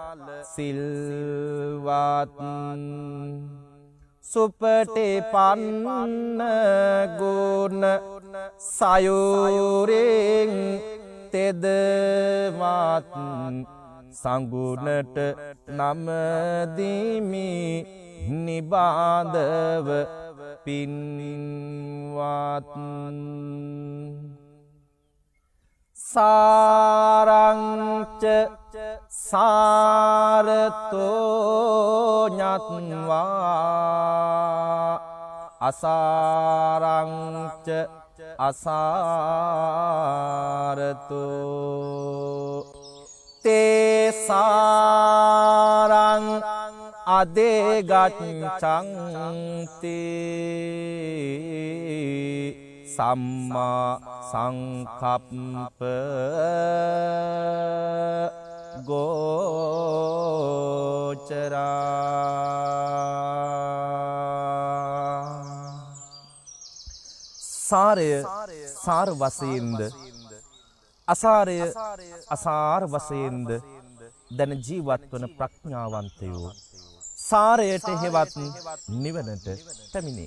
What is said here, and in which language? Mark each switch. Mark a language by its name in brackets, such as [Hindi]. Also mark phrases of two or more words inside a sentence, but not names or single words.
[Sinhala] සිල්වත් සුපටිපන්න ගුණ සයුරෙන් තෙදවත් සංගුණට නම දීමි නිබාදව [Pali] පින්වත් අසාරංච සාරතෝ ඤත්වා අසාරංච අසාරතෝ තේසාරං අදේගච්ඡන්ති සම්මා සංකප්ප [Sinhala] ගෝචරා සාරය සාර වශයෙන්ද අසාරය අසාර වශයෙන්ද දැන ජීවත් වන ප්‍රඥාවන්තයෝ සාරයට හේවත් නිවනට පැමිණේ.